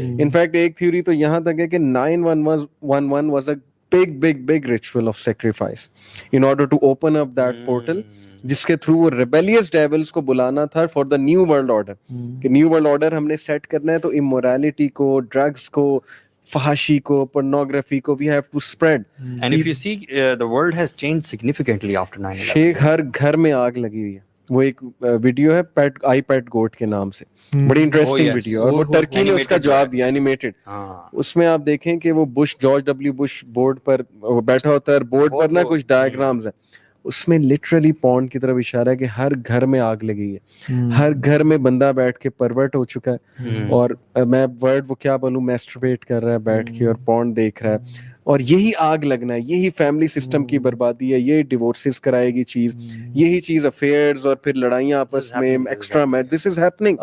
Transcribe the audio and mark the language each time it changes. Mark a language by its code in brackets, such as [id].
[ur] In fact ایک theory تو یہاں تک ہے کہ 911 [en] was a big ritual of sacrifice in order to open up that portal, [ur] جس کے تھرو وہ ریبیلیس ڈیولز کو بلانا تھا [en] for the new world order, [ur] کہ نیو ورلڈ آرڈر ہم نے سیٹ کرنا ہے, تو امورالٹی کو, ڈرگس کو, فحاشی کو, pornography کو, [en] we have to spread. And if you see, the world has changed significantly after 9/11. [ur] شیخ ہر گھر میں آگ لگی ہوئی ہے. وہ ایک ویڈیو ہے آئی پیٹ گوٹ کے نام سے, بڑی انٹرسٹنگ ویڈیو, اور وہ ٹرکی نے اس کا جواب دیا اینیمیٹڈ. اس میں آپ دیکھیں کہ وہ جارج ڈبلیو بش بورڈ پر بیٹھا ہوتا ہے, اور بورڈ پر نا کچھ ڈائیگرامز ہیں, اس میں لٹرلی پورن کی طرف اشارہ ہے کہ ہر گھر میں آگ لگی ہے, ہر گھر میں بندہ بیٹھ کے پرورٹ ہو چکا ہے, اور میں ورڈ وہ کیا بولوں, میسٹربیٹ کر رہا ہے بیٹھ کے اور پورن دیکھ رہا ہے, اور یہی آگ لگنا ہے, یہی فیملی سسٹم کی بربادی ہے, یہی ڈیورسز کرائے گی چیز, یہی چیز افیئرز اور پھر لڑائیاں آپس میں extra match, [en] This is happening.